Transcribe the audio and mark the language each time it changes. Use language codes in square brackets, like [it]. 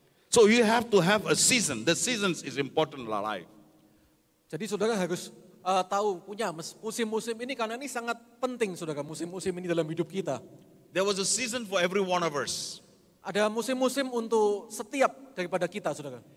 [en] So you have to have a season. The seasons is important in our life. [id] Jadi saudara harus tahu punya musim-musim ini karena ini sangat penting saudara, musim-musim ini dalam hidup kita. [en] There was a season for every one of us. [id] Ada musim-musim untuk setiap daripada kita saudara.